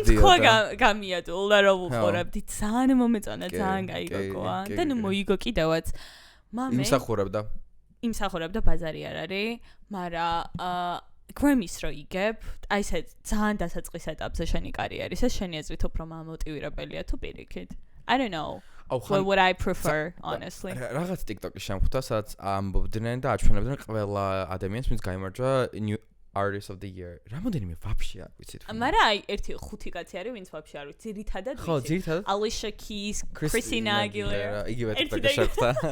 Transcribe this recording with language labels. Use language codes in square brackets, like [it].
[ka] სუნთქვა გამიადულა რომ უყურებდი, ძალიან მომეწონა, ძალიან კაი გოგოა. და ნუ მოიგო კიდევაც. მამე იმსახურებდა ბაზარი არ არის, მაგრამ Grammy-ს რო იგებ, აი ესე ძალიან დასაწყის ეტაპზე შენი კარიერის, ეს შენი აზრით უფრო მამოტივირებელია თუ პირიქით. [en] I don't know. What would I prefer, honestly? [ka] რაღაც TikTok-ში შემხვდა, სადაც ამბობდნენ და აჩვენებდნენ ყველა ადამიანს, ვინც გაიმარჯვა New Artist of the Year. რამოდენიმე ვაფშე არ ვიცით. მაგრამ აი ერთი ხუთი კაცი არის, ვინც ვაფშე არ ვიცი. ძირითადად ხო, ძირითადად. Alicia Keys, Christina Aguilera. იგივე TikTok-ში შეხვდა.